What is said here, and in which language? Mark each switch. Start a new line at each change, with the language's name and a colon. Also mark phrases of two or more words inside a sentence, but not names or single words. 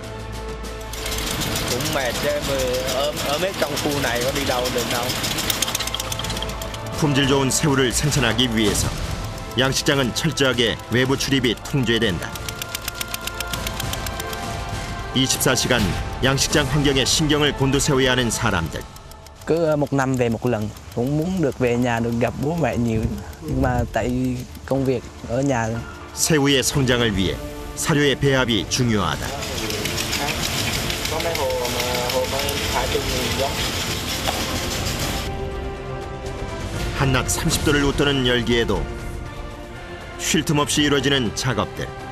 Korean: 품질 좋은 새우를 생산하기 위해서 양식장은 철저하게 외부 출입이 통제된다. 24시간 양식장 환경에 신경을 곤두세워야 하는 사람들.
Vietnamese: Cứ một năm về một lần, cũng muốn được về nhà được gặp bố mẹ nhiều, nhưng mà tại công việc ở nhà.
Korean: 새우의 성장을 위해 사료의 배합이 중요하다. 한낮 30도를 웃도는 열기에도 쉴 틈 없이 이루어지는 작업들.